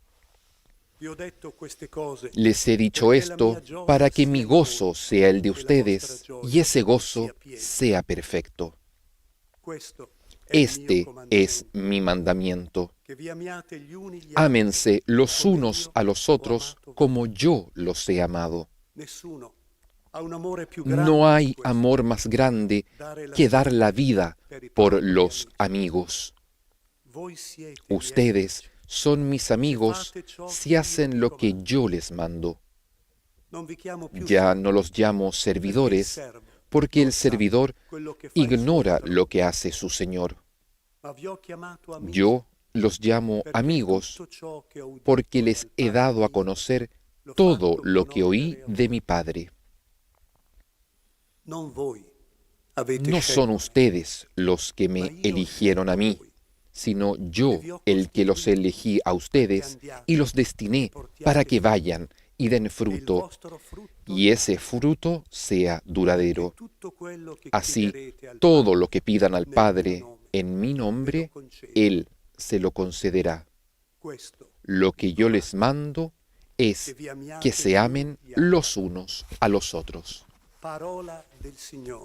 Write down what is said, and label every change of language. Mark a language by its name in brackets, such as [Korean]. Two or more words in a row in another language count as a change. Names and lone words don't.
[Spanish] Les he dicho esto para que mi gozo sea el de ustedes y ese gozo sea perfecto. Este es mi mandamiento: ámense los unos a los otros como yo los he amado. [Italian] Ha un amore più grande [Spanish] No hay [Italian] di questo. [Spanish] amor más grande [Italian] Dare la [Spanish] que [Italian] vita [Spanish] dar la vida [Italian] per i [Spanish] por [Italian] propri [Spanish] los [Italian] amici. [Spanish] amigos. [Italian] Voi siete i miei [Spanish] Ustedes [Italian] amici. [Spanish] son mis amigos si hacen lo que yo les mando. [Italian] Non vi chiamo più [Spanish] Ya [Italian] servi, [Spanish] no los llamo [Italian] perché il [Spanish] servidores, [Italian] servo [Spanish] porque el [Italian] non sa [Spanish] servidor [Italian] quello che fa il suo [Spanish] ignora [Italian] padrone. [Spanish] lo que hace su Señor. [Italian] Ma vi ho chiamato amici, [Spanish] Yo los llamo [Italian] perché [Spanish] amigos [Italian] tutto ciò che ho udito [Spanish] porque les [Italian] dal [Spanish] he [Italian] Padre [Spanish] dado a [Italian] mio [Spanish] conocer [Italian] l'ho [Spanish] todo [Italian] fatto [Spanish] lo que oí [Italian] conoscere a [Spanish] de [Italian] voi. [Spanish] mi Padre. [Italian] Non voi avete [Spanish] No [Italian] scelto [Spanish] son [Italian] me, [Spanish] ustedes los que [Italian] ma [Spanish] me [Italian] io ho [Spanish] eligieron a [Italian] scelto [Spanish] mí, [Italian] voi [Spanish] sino [Italian] e [Spanish] yo [Italian] vi ho [Spanish] el que los [Italian] costituito [Spanish] elegí a [Italian] che [Spanish] ustedes [Italian] andiate [Spanish] y los [Italian] e [Spanish] destiné [Italian] portiate [Spanish] para que [Italian] frutto, [Spanish] vayan y den [Italian] e il [Spanish] fruto, [Italian] vostro frutto [Spanish] y ese [Italian] rimanga, [Spanish] fruto sea [Italian] perché [Spanish] duradero. [Italian] tutto quello che [Spanish] Así, [Italian] chiederete al [Spanish] todo [Italian] Padre [Spanish] lo que pidan al [Italian] nel mio [Spanish] Padre [Italian] nome [Spanish] en mi [Italian] ve lo [Spanish] nombre, [Italian] concedo. [Spanish] Él se lo concederá. [Italian] Questo [Spanish] Lo [Italian] vi [Spanish] que yo les [Italian] comando, [Spanish] mando [Italian] che [Spanish] es [Italian] vi amiate [Spanish] que se [Italian] gli [Spanish] amen [Italian] uni gli altri. [Spanish] los unos a los otros. [Italian] Parola del Signore.